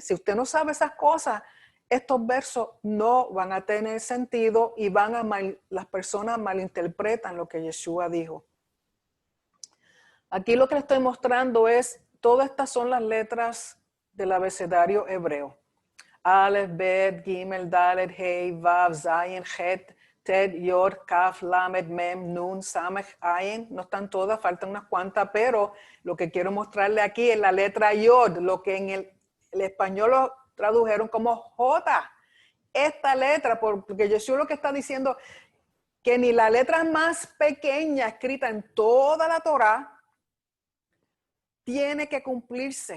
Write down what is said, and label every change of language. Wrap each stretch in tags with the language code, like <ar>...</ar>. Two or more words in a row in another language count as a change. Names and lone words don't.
<es>Si usted no sabe esas cosas, estos versos no van a tener sentido y las personas malinterpretan lo que Yeshua dijo. Aquí lo que le estoy mostrando es, todas estas son las letras del abecedario hebreo.</es> <he>אלף בית גימל דלת הא וו זין חית טית יוד כף למד מם נון סמך עין.</he> <es>No están todas, faltan unas cuantas, pero lo que quiero mostrarle aquí es la letra Yod, lo que en el español lo tradujeron como J. Esta letra, porque Yeshua lo que está diciendo, que ni la letra más pequeña escrita en toda la Torá tiene que cumplirse.</es>